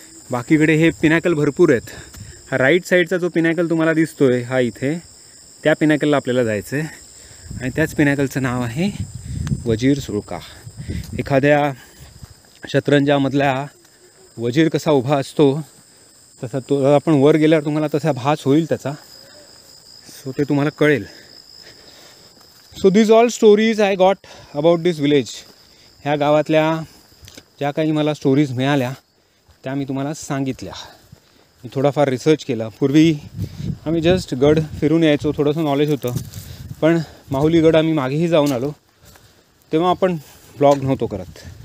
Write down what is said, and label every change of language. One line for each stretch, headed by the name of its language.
Marathi: बाकीकडे हे पिनॅकल भरपूर आहेत. हा राईट साईडचा जो पिनॅकल तुम्हाला दिसतो आहे हा इथे, त्या पिनॅकलला आपल्याला जायचं आहे. आणि त्याच पिनॅकलचं नाव आहे वजीर सुळका. एखाद्या शतरंजामधला वजीर कसा उभा असतो तसा तो आपण वर गेल्यावर तुम्हाला तसा भास होईल त्याचा, सो ते तुम्हाला कळेल.
English: So this all stories I got about this village.
Marathi: ह्या गावातल्या ज्या काही मला स्टोरीज मिळाल्या त्या मी तुम्हाला सांगितल्या. मी थोडाफार रिसर्च केला. पूर्वी आम्ही जस्ट गड फिरून यायचो, थोडंसं नॉलेज होतं. पण माहुली गड आम्ही मागेही जाऊन आलो, तेव्हा आपण ब्लॉग नव्हतो करत.